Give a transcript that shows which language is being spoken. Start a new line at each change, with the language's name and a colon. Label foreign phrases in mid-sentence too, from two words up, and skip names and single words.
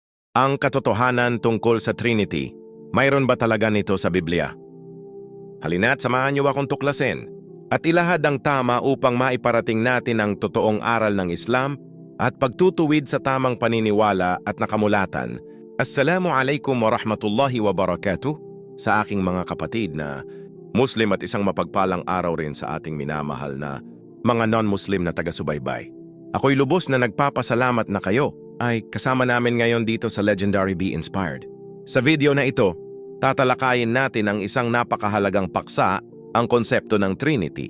Filipino: Ang katotohanan tungkol sa Trinity, mayroon ba talaga nito sa Biblia? Halina't samahan niyo akong tuklasin at ilahad ang tama upang maiparating natin ang totoong aral ng Islam at pagtutuwid sa tamang paniniwala at nakamulatan.
Arabic: السلام عليكم ورحمة الله وبركاته
Filipino: sa aking mga kapatid na Muslim at isang mapagpalang araw rin sa ating minamahal na mga non-Muslim na taga-subaybay. Ako'y lubos na nagpapasalamat na kayo ay kasama namin ngayon dito sa Legendary Be Inspired. Sa video na ito, tatalakayin natin ang isang napakahalagang paksa, ang konsepto ng Trinity.